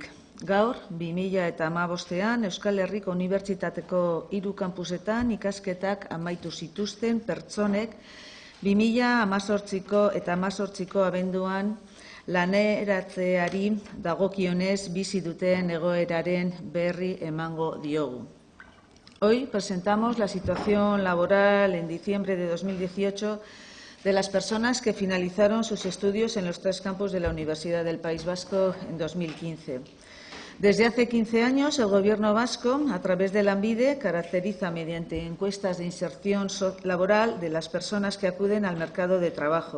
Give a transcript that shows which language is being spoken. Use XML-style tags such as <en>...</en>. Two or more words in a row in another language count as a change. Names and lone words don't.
<eu>Gaur, 2015ean Euskal Herriko Unibertsitateko 3 kampusetan ikasketak amaitu zituzten pertsonek 2018ko eta 2018ko abenduan laneratzeari dagokionez bizi duten egoeraren berri emango diogu.</eu> <es>Hoy presentamos la situación laboral en diciembre de 2018 de las personas que finalizaron sus estudios en los 3 campus de la Universidad del País Vasco en 2015. Desde hace 15 años, el Gobierno vasco, a través de Lanbide, caracteriza mediante encuestas de inserción laboral de las personas que acuden al mercado de trabajo.</es>